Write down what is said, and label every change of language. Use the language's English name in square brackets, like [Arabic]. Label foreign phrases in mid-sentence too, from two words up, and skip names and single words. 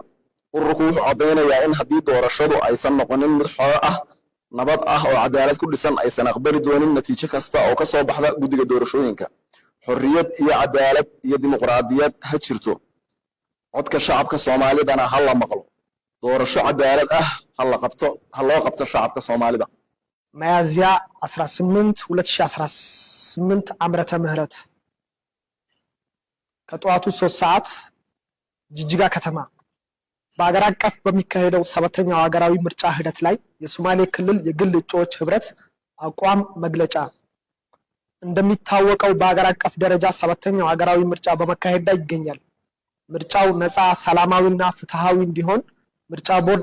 [Somali] ururku wuxuu caddeynayaa in haddii doorashadu aysan noqonin mid xor ah, nabad ah oo cadaalad ku dhisan, aysan aqbali doonin natiijo kasta oo ka soo baxda guddiga doorashooyinka. xorriyad iyo cadaalad iyo dimuqraadiyad ha jirto, codka shacabka Soomaalidana ha la maqlo, doorasho cadaalad ah ha loo qabto shacabka Soomaalida. [Amharic] ሚያዝያ 18 2018 ዓመተ ምህረት ከጠዋቱ 3 ሰዓት ጅጅጋ ከተማ በአገር አቀፍ በሚካሄደው 7ኛው ሀገራዊ ምርጫ ሂደት ላይ የሶማሌ ክልል የግል እጩዎች ህብረት አቋም መግለጫ። እንደሚታወቀው በሀገር አቀፍ ደረጃ 7ኛው ሀገራዊ ምርጫ በመካሄድ ላይ ይገኛል። ምርጫው ነፃ፣ ሰላማዊና ፍትሃዊ እንዲሆን ምርጫ ቦርድ